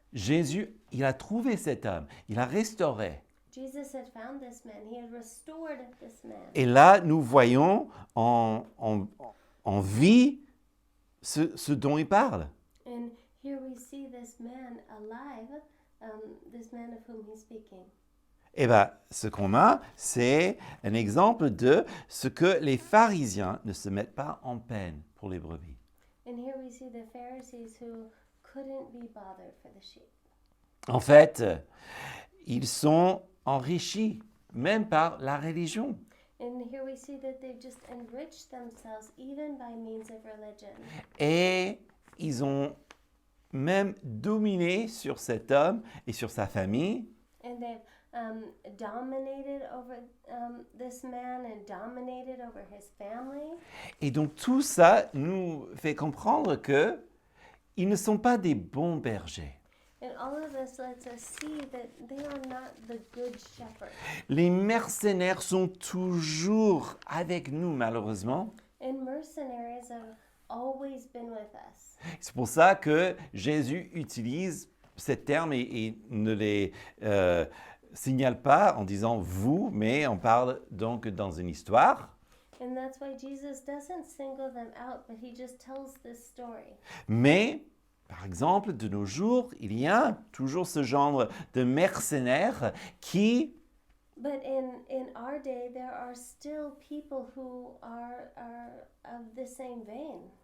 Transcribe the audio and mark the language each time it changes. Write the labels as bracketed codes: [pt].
[fr] Jésus, il a trouvé cet homme, il a restauré. [en] Jesus had found this man. He had restored this man. [fr] Et là, nous voyons en vie ce dont il parle. [en] And here we see this man alive, this man of whom he's speaking. [fr] Eh bien, ce qu'on a, c'est un exemple de ce que les pharisiens ne se mettent pas en peine pour les brebis. [en] And here we see the Pharisees who couldn't be bothered for the sheep. [fr] En fait, ils sont enrichis, même par la religion. [en] And here we see that they've just enriched themselves even by means of religion. [fr] Et ils ont même dominé sur cet homme et sur sa famille. [en] And they've dominated over this man and dominated over his family. [fr] Et donc tout ça nous fait comprendre que ils ne sont pas des bons bergers. [en] And all of this lets us see that they are not the good shepherd. [fr] Les mercenaires sont toujours avec nous, malheureusement. [en] And mercenaries have always been with us. [fr] C'est pour ça que Jésus utilise ces termes et ne les signale pas en disant « vous », mais on parle donc dans une histoire. [en] And that's why Jesus doesn't single them out, but he just tells this story. [fr] Mais, par exemple, de nos jours, il y a toujours ce genre de mercenaires qui [en] But in our day, there are still people who are of the same vein,